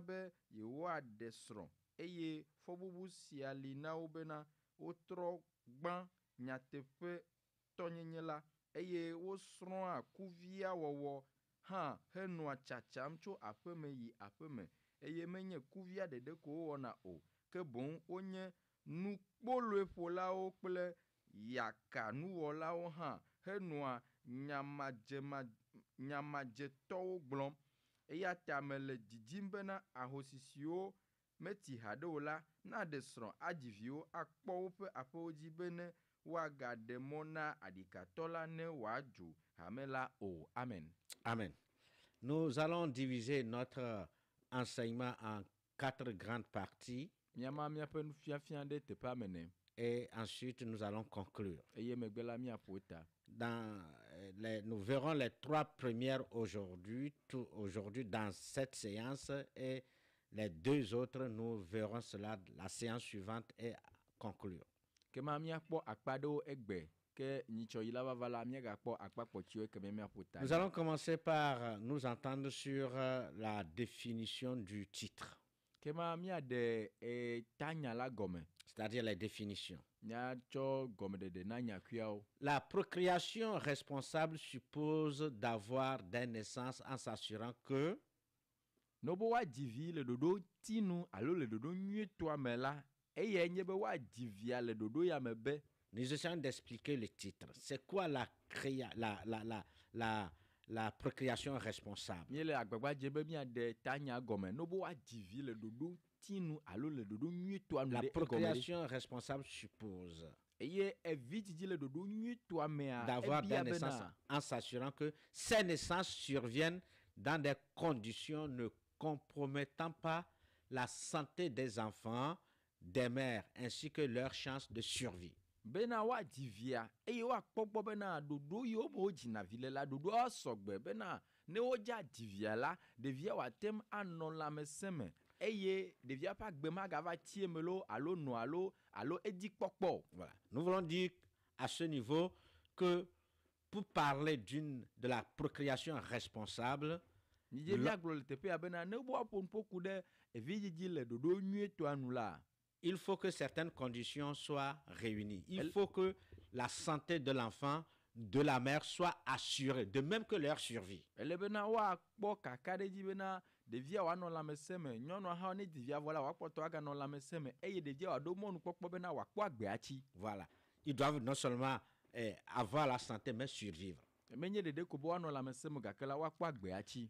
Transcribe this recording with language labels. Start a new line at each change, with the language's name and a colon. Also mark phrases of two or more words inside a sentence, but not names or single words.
Ewe: be yewoaɖe srɔ̃ eye fɔbubu sia li na wo bena wotrɔ gbã nyateƒe tɔnyenye la eye wosrɔ̃a kuvia wɔwɔ hã henɔa tsatsam tso aƒeme yi aƒeme eye menye kuvia ɖeɖe ko wowɔna o, ke boŋ wonye nukpoloeƒolawo kple yakanuwɔlawo hã henɔa nyamadzetɔwo gblɔm. Eya ta mele didim bena ahosisiwo meti haɖe o la naɖe srɔ̃ adzi viwo akpɔ woƒe aƒewo dzi be ne woagaɖe mɔ na aɖikatɔ la ne wòadzo hame la o. Amen. Amen.
French: Nous allons diviser notre enseignement en 4 grandes parties.
Ewe: Miama miaƒe nufiafia ɖe teƒea me ne.
French: Et ensuite, nous allons conclure.
Ewe: Eye megbe la míaƒo ta.
French: nous verrons les 3 premières aujourd'hui dans cette séance, et les 2 autres, nous verrons cela la séance suivante et conclure.
Ewe: Ke ma miakpɔ akpa ɖewo egbe ke nyitsɔ yi la va la miagakpɔ akpa kpɔtsioe ke miaƒo ta.
French: Nous allons commencer par nous entendre sur la définition du titre,
Ewe: Ke ma miaɖe tanya la gɔme.
French: c'est-à-dire les définitions.
Ewe: Miatsɔ gɔmeɖeɖe na nyakuiawo.
French: La procréation responsable suppose d'avoir des naissances en s'assurant que
Ewe: Ne be woadzi vi le ɖoɖo tinu alo le ɖoɖo nyuietɔa me la, eyae nye be woadzi via le ɖoɖo ya me be.
French: nous essayons d'expliquer le titre. C'est quoi la procréation responsable?
Ewe: Míele agbagba dze be miaɖe tanya gɔme. Ne be woadzi vi le ɖoɖo tinu alo le ɖoɖo nyuietɔa nu
French: La
Ewe: ɖe egɔme ɖe.
French: procréation responsable suppose
Ewe: Eye evidzidzi le ɖoɖo nyuietɔa mea
French: d'avoir des
Ewe: ebia
French: naissances
Ewe: bena
French: en s'assurant que ces naissances surviennent dans des conditions ne compromettant pas la santé des enfants, des mères, ainsi que leurs chances de survie.
Ewe: bena woadzi via eye woakpɔ gbɔ bena ɖoɖo yiwo me wodzina vi le la ɖoɖoa sɔgbe bena ne wodze adzi via la ɖevia wòatem anɔ lãmesẽ me eye ɖevia ƒe agbe magava tie me lo alo nɔ alo edzikpɔkpɔ.
French: Voilà. Nous voulons dire à ce niveau que pour parler de la procréation responsable,
Ewe: Nidze miagblɔ le teƒea bena ne woaƒo nuƒoku ɖe evidzidzi le ɖoɖo nyuietɔa nu la,
French: il faut que certaines conditions soient réunies. Il faut que la santé de l'enfant, de la mère soit assurée, de même que leur survie.
Ewe: ele bena woakpɔ kaka ɖe dzi bena ɖevia wòanɔ lãmesẽ me, nyɔnua hã ne di via vɔ la wòakpɔtɔ aganɔ lãmesẽ me eye ɖevia wòaɖo mɔnukpɔkpɔ bena wòakpɔ agbea tsi.
French: Voilà. Ils doivent non seulement avoir la santé, mais survivre.
Ewe: Menye ɖeɖe ko be woanɔ lãmesẽ me gake la woakpɔ agbea tsi.